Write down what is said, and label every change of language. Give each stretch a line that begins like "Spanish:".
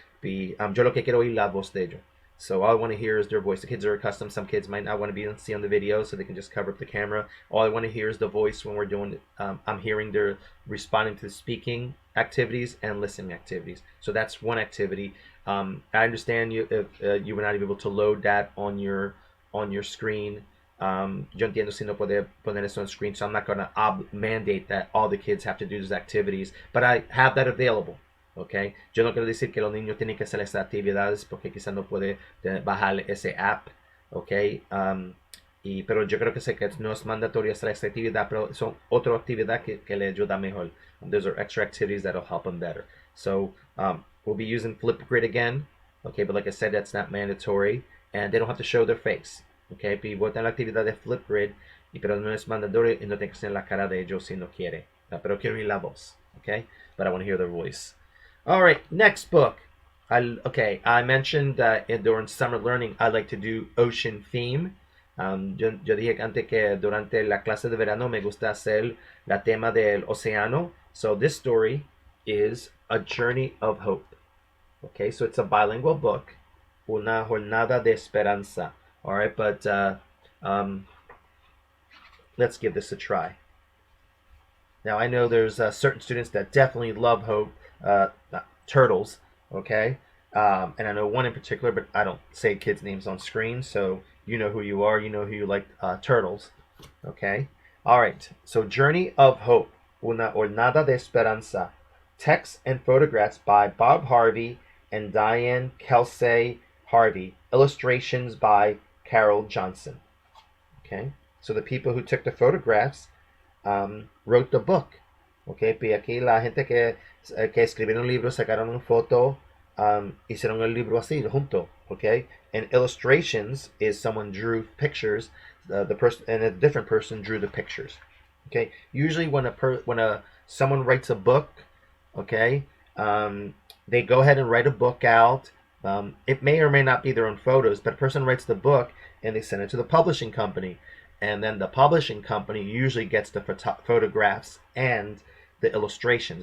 Spanish: Y yo lo que quiero oír la voz de ellos.
English: So all I want to hear is their voice. The kids are accustomed. Some kids might not want to be see on the video, so they can just cover up the camera. All I want to hear is the voice when we're doing. I'm hearing their responding to the speaking activities and listening activities. So that's one activity. I understand you if you were not able to load that on your screen.
Spanish: Yo entiendo si no puede poner eso
English: on screen, so I'm not going to mandate that all the kids have to do these activities, but I have that available. Okay.
Spanish: Yo no quiero decir que los niños tienen que hacer esas actividades porque quizás no puede bajar ese app. Okay. Pero yo creo que no es mandatorio hacer esa actividad, pero son otra actividad que le ayuda mejor.
English: Those are extra activities that'll help them better. So we'll be using Flipgrid again. Okay, but like I said, that's not mandatory, and they don't have to show their face.
Spanish: Okay, pivotan la actividad de Flipgrid, pero no es mandatorio y no tiene que ser la cara de ellos si no quiere. Pero quiero oír la voz.
English: Okay, but I want to hear their voice. All right, next book. I mentioned during summer learning I like to do ocean theme.
Spanish: Yo dije antes que durante la clase de verano me gusta hacer la tema del océano.
English: So this story is A Journey of Hope. Okay, so it's a bilingual book. Una jornada de esperanza. All right, but let's give this a try. Now I know there's certain students that definitely love Hope. Turtles, okay? And I know one in particular, but I don't say kids' names on screen, so you know who you are, you know who you like, turtles, okay? All right, so Journey of Hope, Una Jornada de Esperanza. Text and photographs by Bob Harvey and Diane Kelsey Harvey. Illustrations by Carol Johnson. Okay, so the people who took the photographs wrote the book.
Spanish: Okay, y aquí la gente que escribieron libros, sacaron una foto, hicieron el libro así, junto.
English: Okay, and illustrations is someone drew pictures, the person and a different person drew the pictures. Okay, usually when someone writes a book, okay, they go ahead and write a book out. It may or may not be their own photos, but a person writes the book and they send it to the publishing company, and then the publishing company usually gets the photographs and the illustrations.